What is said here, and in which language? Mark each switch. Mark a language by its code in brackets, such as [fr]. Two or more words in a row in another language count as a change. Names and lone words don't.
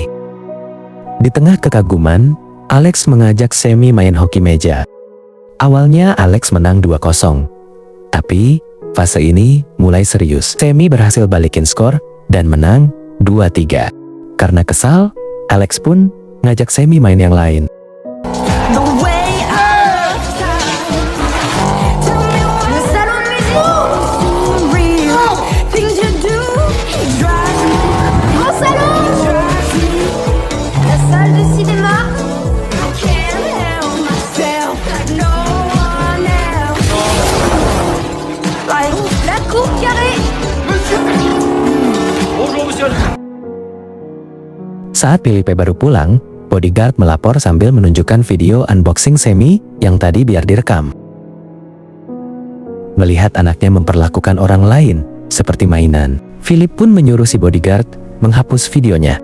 [id] Di tengah kekaguman, Alex mengajak Sammy main hoki meja. Awalnya Alex menang 2-0. Tapi, fase ini mulai serius. Sammy berhasil balikin skor dan menang 2-3. Karena kesal, Alex pun ngajak Sammy main yang lain. [fr] Le salon de musique. [en] Things you do. [fr] Mon salon. La salle de cinéma. [en] I can't help myself like no one else. [fr] Like la cour carrée. [id] Saat Philippe baru pulang, bodyguard melapor sambil menunjukkan video unboxing Sammy yang tadi biar direkam. Melihat anaknya memperlakukan orang lain seperti mainan, Philip pun menyuruh si bodyguard menghapus videonya.